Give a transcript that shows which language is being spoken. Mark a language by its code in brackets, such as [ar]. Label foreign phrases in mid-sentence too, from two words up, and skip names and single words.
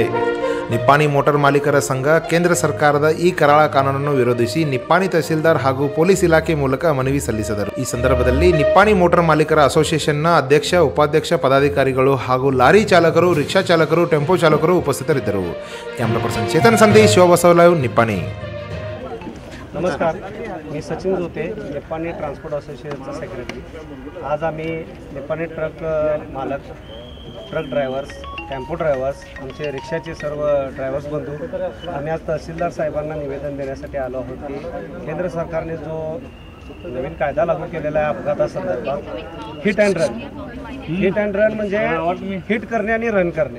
[kn] ನಿಪ್ಪಾಣಿ ಮೋಟಾರ್ ಮಾಲೀಕರ ಸಂಘ ಕೇಂದ್ರ ಸರ್ಕಾರದ ಈ ಕರಾಳ ಕಾನೂನನ್ನು ವಿರೋಧಿಸಿ ನಿಪ್ಪಾಣಿ ತಹಸೀಲ್ದಾರ್ ಹಾಗೂ ಪೊಲೀಸ್ ಇಲಾಖೆ ಮೂಲಕ ಮನವಿ ಸಲ್ಲಿಸಿದರು. ಈ ಸಂದರ್ಭದಲ್ಲಿ ನಿಪ್ಪಾಣಿ ಮೋಟಾರ್ ಮಾಲೀಕರ ಅಸೋಸಿಯೇಷನ್ನ ಅಧ್ಯಕ್ಷ, ಉಪಾಧ್ಯಕ್ಷ, ಪದಾಧಿಕಾರಿಗಳು ಹಾಗೂ ಲಾರಿ ಚಾಲಕರು, ರಿಕ್ಷಾ ಚಾಲಕರು, ಟೆಂಪೋ ಚಾಲಕರು ಉಪಸ್ಥಿತರಿದ್ದರು. [en] camera person [kn] ಚೇತನ್ संदेश, शिवबसवलाव, निप्पाणी. [mr] नमस्कार, मी सचिन जोते, निप्पाणी ट्रान्सपोर्ट असोसिएशनचा सेक्रेटरी. आज आम्ही निप्पाणी ट्रक मालक, [en] truck drivers, tempo drivers, [mr] आमचे रिक्षाचे सर्व ड्रायव्हर्स बंधू आम्ही आज तहसीलदार साहेबांना निवेदन देण्यासाठी आलो आहोत की केंद्र सरकारने जो नवीन कायदा लागू केलेला आहे अपघातासंदर्भात, [en] hit and run [mr] म्हणजे हिट करणे आणि रन करणे.